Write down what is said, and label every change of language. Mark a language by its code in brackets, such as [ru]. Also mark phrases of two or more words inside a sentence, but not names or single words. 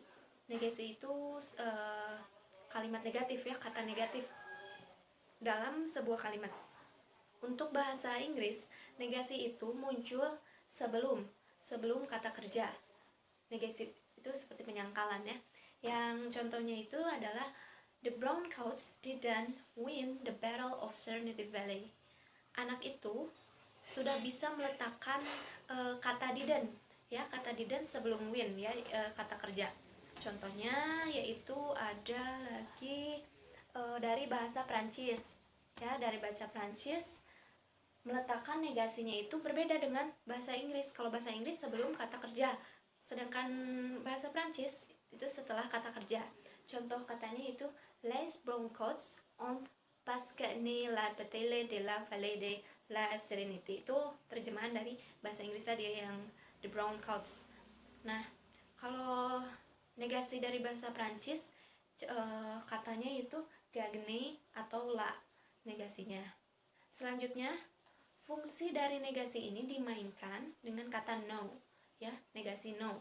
[id] Negasi itu kalimat negatif ya, kata negatif dalam sebuah kalimat. Untuk bahasa Inggris, negasi itu muncul sebelum kata kerja. Negasi itu seperti penyangkalan ya. Yang contohnya itu adalah [en] The brown coats didn't win the battle of Serenity Valley. [id] Anak itu sudah bisa meletakkan kata didn't ya, kata didn't sebelum win ya, kata kerja. Contohnya yaitu ada lagi dari bahasa Prancis ya, dari bahasa Prancis meletakkan negasinya itu berbeda dengan bahasa Inggris. Kalau bahasa Inggris sebelum kata kerja, sedangkan bahasa Prancis itu setelah kata kerja. Contoh katanya itu [fr] Les [en] brown coats [fr] ont pasquene la bataille de la vallée de la Serenity. [id] Itu terjemahan dari bahasa Inggris tadi yang [en] the brown coats. [id] Nah, kalau negasi dari bahasa Prancis katanya itu gagne atau la negasinya. Selanjutnya, fungsi dari negasi ini dimainkan dengan kata no ya, negasi no.